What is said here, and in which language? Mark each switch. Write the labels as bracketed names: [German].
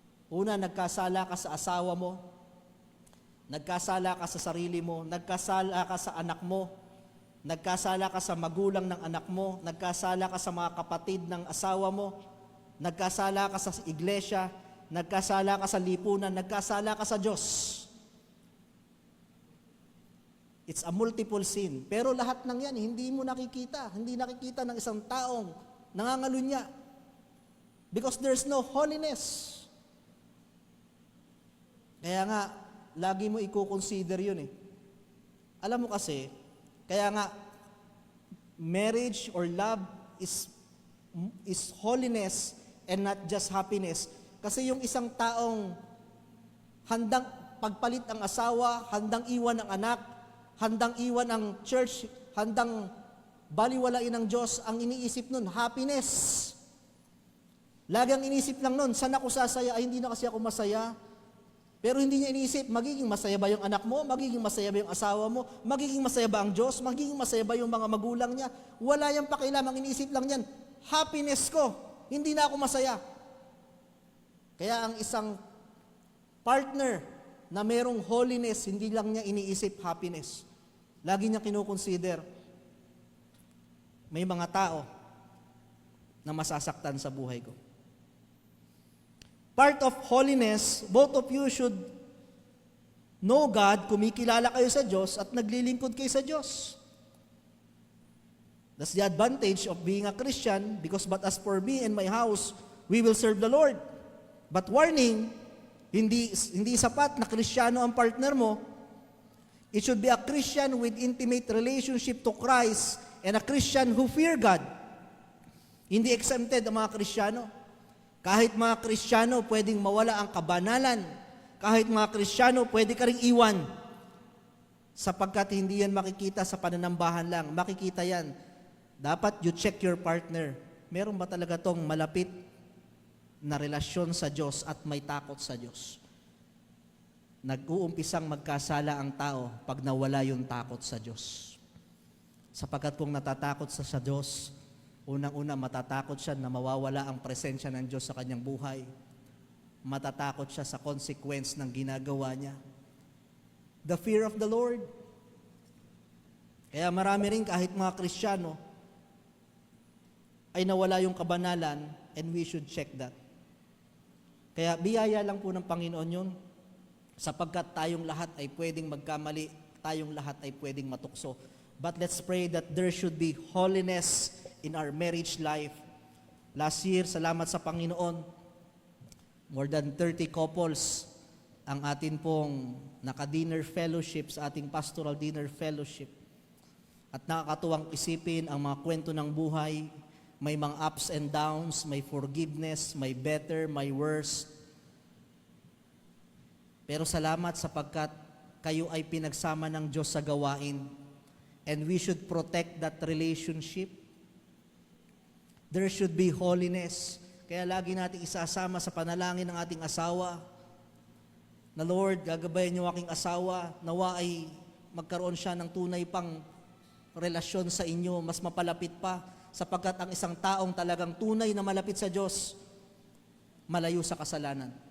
[Filipino] Una, nagkasala ka sa asawa mo, nagkasala ka sa sarili mo, nagkasala ka sa anak mo, nagkasala ka sa magulang ng anak mo, nagkasala ka sa mga kapatid ng asawa mo, nagkasala ka sa iglesia, nagkasala ka sa lipunan, nagkasala ka sa Diyos. [English] It's a multiple sin. [Filipino] Pero lahat ng yan, hindi mo nakikita. Hindi nakikita ng isang taong nangangalunya. [English] Because there's no holiness. [Filipino] Kaya nga, lagi mo i-consider yun eh. Alam mo kasi, Kaya nga, [English] marriage or love is holiness and not just happiness. [Filipino] Kasi yung isang taong handang pagpalit ang asawa, handang iwan ang anak, handang iwan ang church, handang baliwalain ang Diyos, ang iniisip nun, happiness. Lagi ang iniisip lang nun, saan ako sasaya? Ay, hindi na kasi ako masaya. Pero hindi niya iniisip, magiging masaya ba yung anak mo? Magiging masaya ba yung asawa mo? Magiging masaya ba ang Diyos? Magiging masaya ba yung mga magulang niya? Wala yung pakialam, ang iniisip lang niyan, happiness ko, hindi na ako masaya. Kaya ang isang partner na merong holiness, hindi lang niya iniisip happiness. Lagi niya kinukonsider, may mga tao na masasaktan sa buhay ko. [English] Part of holiness, both of you should know God, [Filipino] kumikilala kayo sa Diyos [English] at naglilingkod kayo sa Diyos. That's the advantage of being a Christian, because but as for me and my house, we will serve the Lord. But warning, [Filipino] hindi sapat na Kristiyano ang partner mo. [English] It should be a Christian with intimate relationship to Christ and a Christian who fear God. [Filipino] Hindi exempted ang mga Kristiyano. Kahit mga Kristiyano, pwedeng mawala ang kabanalan. Kahit mga Kristiyano, pwede ka ring iwan. Sapagkat hindi yan makikita sa pananambahan lang. Makikita yan. Dapat [English] you check your partner. [Filipino] Meron ba talaga tong malapit na relasyon sa Diyos at may takot sa Diyos? Nag-uumpisang magkasala ang tao pag nawala yung takot sa Diyos. Sapagkat kung natatakot sa Diyos, unang-una matatakot siya na mawawala ang presensya ng Diyos sa kanyang buhay. Matatakot siya sa consequence ng ginagawa niya. [English] The fear of the Lord. [Filipino] Kaya marami rin kahit mga Kristiyano ay nawala yung kabanalan, [English] and we should check that. [Filipino] Kaya biyaya lang po ng Panginoon yun, sapagkat tayong lahat ay pwedeng magkamali, tayong lahat ay pwedeng matukso. [English] But let's pray that there should be holiness in our marriage life. [Filipino] Last year, salamat sa Panginoon, more than 30 couples ang atin pong naka-dinner fellowship sa ating pastoral dinner fellowship. At nakakatuwang isipin ang mga kwento ng buhay. May mga ups and downs, may forgiveness, may better, may worse. Pero salamat sapagkat kayo ay pinagsama ng Diyos sa gawain, [English] and we should protect that relationship. There should be holiness. [Filipino] Kaya lagi natin isasama sa panalangin ng ating asawa na, Lord, gagabayan niyo aking asawa, nawa ay magkaroon siya ng tunay pang relasyon sa inyo, mas mapalapit pa. Sapagkat ang isang taong talagang tunay na malapit sa Diyos, malayo sa kasalanan.